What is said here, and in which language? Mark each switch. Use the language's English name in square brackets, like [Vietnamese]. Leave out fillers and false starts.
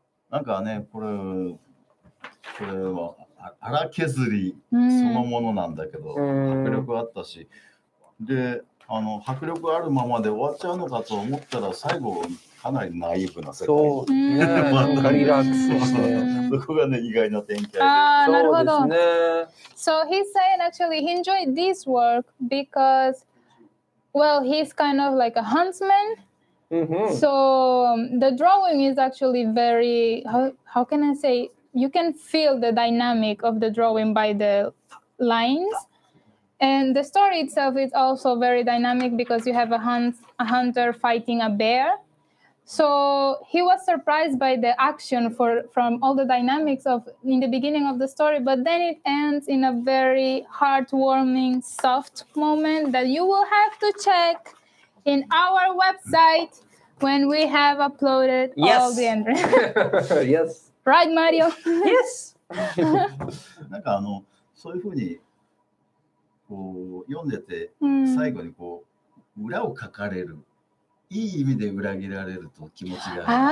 [Japanese] なんかね、これは荒削りそのものなんだけど、迫力あったし、で、迫力あるままで終わっちゃうのかと思ったら、最後かなりナイーブな世界。そうね。リラックスして。そこがね、意外な展開で。なるほど。そうですね。 [English] So he's saying actually he enjoyed this work because, well, he's kind of like a huntsman. So the drawing is actually very, how can I say, you can feel the dynamic of the drawing by the lines. And the story itself is also very dynamic because you have a hunter fighting a bear. So he was surprised by the action from all the dynamics in the beginning of the story, but then it ends in a very heartwarming, soft moment that you will have to check in our website when we have uploaded all the entries. Yes. Right, Mario? Yes. [Japanese] なんかそういうふうにこう読んでて、最後にこう裏を書かれる。いい意味で裏切られると気持ちが